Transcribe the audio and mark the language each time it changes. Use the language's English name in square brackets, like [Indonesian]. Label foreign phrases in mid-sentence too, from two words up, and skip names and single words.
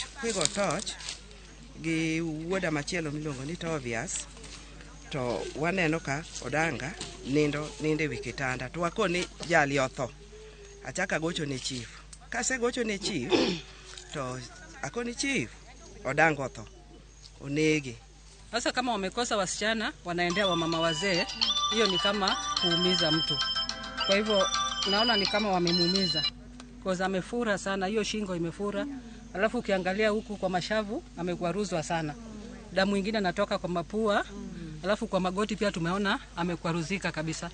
[Luo (Kenya and Tanzania)] Kwigo toch gi wuoda machielo miluongo ni Tobias to waneno ka Odanga nindo e wi kitanda to wakoni jali otho. Achaka gocho ne chief. Kase gocho ne chief to akoni chief Odanga otho onege. [Swahili] Sasa kama wamekosa wasichana wanaendea wamama wazee, hiyo ni kama kuumiza mtu. Kwa hivyo naona ni kama wamemuumiza. Kwa amefura sana, hiyo shingo imefura. Alafu ukiangalia huku kwa mashavu amekwaruzwa sana. Damu nyingine natoka kwa mapua. Alafu kwa magoti pia tumeona amekwaruzika kabisa.